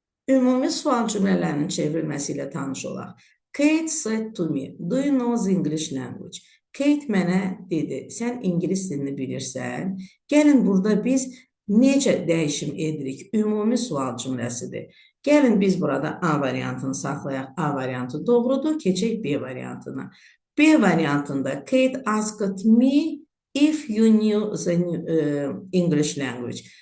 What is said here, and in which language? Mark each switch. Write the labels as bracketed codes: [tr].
[az] Ümumi sual cümlələrinin çevrilməsi ilə tanış olaq. [en] Kate said to me, do you know the English language? [az] Kate mənə dedi, sən ingilis dilini bilirsən. Gəlin burada biz necə dəyişim edirik? Ümumi sual cümləsidir. Gəlin biz burada A variantını saxlayaq. A variantı doğrudur. Keçək B variantına. B variantında [en] Kate asked me if you knew the English language.